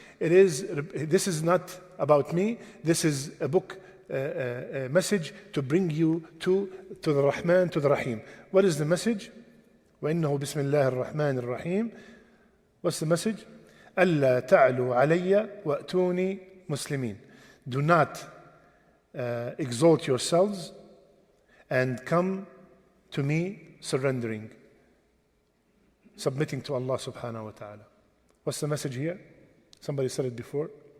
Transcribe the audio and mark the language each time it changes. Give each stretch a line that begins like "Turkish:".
English: This is not about me. This is a book, a message to bring you to the Rahman, to the Rahim. What is the message?
Arabic: وإنه بسم الله الرحمن الرحيم.
English: What's the message?
Arabic: ألا تعلوا علي وأتوني مسلمين.
English: Do not exalt yourselves and come to me surrendering, submitting to Allah subhanahu wa ta'ala. What's the message here? Somebody said it before.